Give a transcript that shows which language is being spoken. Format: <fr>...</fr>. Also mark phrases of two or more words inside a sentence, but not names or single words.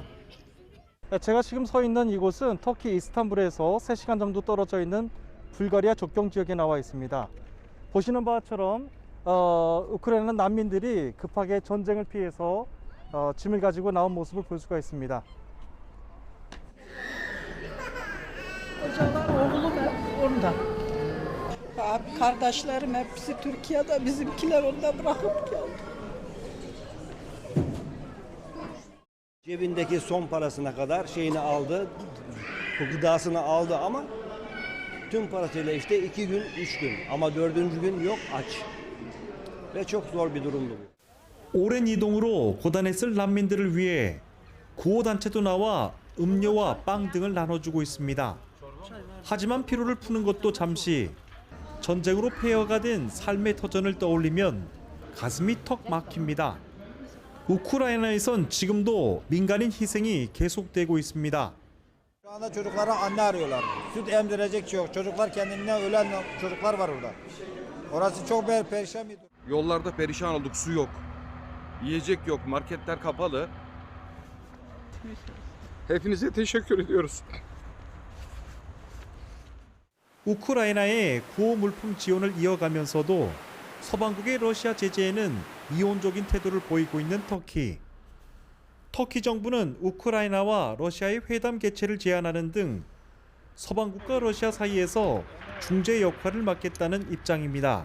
<ko>제가 지금 서 있는 이곳은 터키 이스탄불에서 3시간 정도 떨어져 있는 불가리아 접경 지역에 나와 있습니다. 보시는 바처럼 우크라이나 난민들이 급하게 전쟁을 피해서 짐을 가지고 나온 모습을 볼 수가 있습니다.</ko> <tr>Hocalar oğlum hep orada. Kardeşlerim hepsi Türkiye'de, bizimkiler orada bırakıp geldi. Cebindeki son parasına kadar şeyini aldı, gıdasını aldı ama tüm parasıyla işte 2 gün, 3 gün ama 4. gün yok, aç. Ve çok zor bir durumdu bu.</tr> <ko>오랜 이동으로 고단했을 난민들을 위해 구호단체도 나와 음료와 빵 등을 나눠주고 있습니다. 하지만 피로를 푸는 것도 잠시. 전쟁으로 폐허가 된 삶의 터전을 떠올리면 가슴이 턱 막힙니다. 우크라이나에선 지금도 민간인 희생이 계속되고 있습니다.</ko> <tr>Şu anda çocuklara anne arıyorlar. Süt emzirecek çocuklar kendinden ölen çocuklar var orada. Orası çok perişan bir durum. Yollarda perişan olduk, su yok. Yiyecek yok, marketler kapalı. Hepinize teşekkür ediyoruz.</tr> <ko>우크라이나의 구호 물품 지원을 이어가면서도 서방국의 러시아 제재에는 이혼적인 태도를 보이고 있는 터키. 터키 정부는 우크라이나와 러시아의 회담 개최를 제안하는 등 서방국과 러시아 사이에서 중재 역할을 맡겠다는 입장입니다.</ko>